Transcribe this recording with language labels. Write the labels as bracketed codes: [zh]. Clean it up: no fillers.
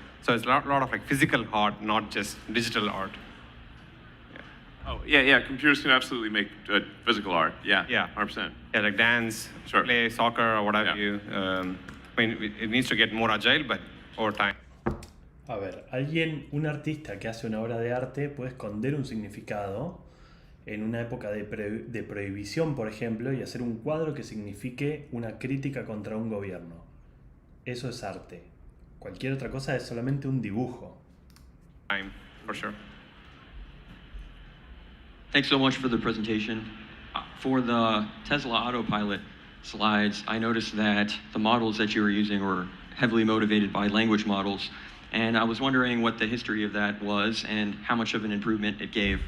[en] So it's a lot of physical art, not just digital art. Oh, yeah, computers can absolutely make physical art. Yeah, 100%. Yeah, like dance, play soccer, or whatever you. I mean, it needs to get more agile, but over time. [es] A ver, un artista que hace una obra de arte puede esconder un significado en una época de prohibición, por ejemplo, y hacer un cuadro que signifique una crítica contra un gobierno. Eso es arte. Cualquier otra cosa es solamente un dibujo. [en] For sure. Thanks so much for the presentation. For the Tesla Autopilot slides, I noticed that the models that you were using were heavily motivated by language models. And I was wondering what the history of that was and how much of an improvement it gave.